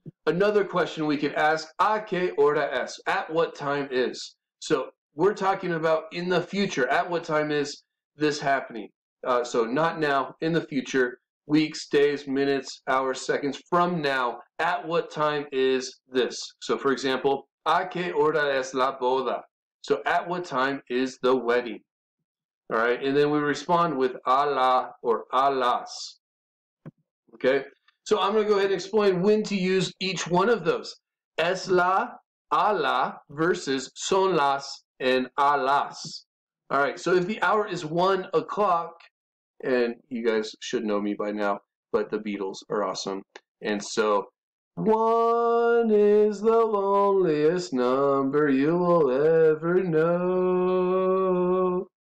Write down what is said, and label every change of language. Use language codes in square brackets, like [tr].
[en] Another question we could ask, ¿A qué hora es? At what time is? So we're talking about in the future. At what time is this happening? So not now, in the future, weeks, days, minutes, hours, seconds, from now. At what time is this? So for example, ¿A qué hora es la boda? So at what time is the wedding? All right, and then we respond with a la or a las. Okay, so I'm going to go ahead and explain when to use each one of those. [es] Es la, a la versus son las and a las. [en] All right, so if the hour is 1 o'clock, and you guys should know me by now, but the Beatles are awesome. And so, 1 is the loneliest number you will ever know.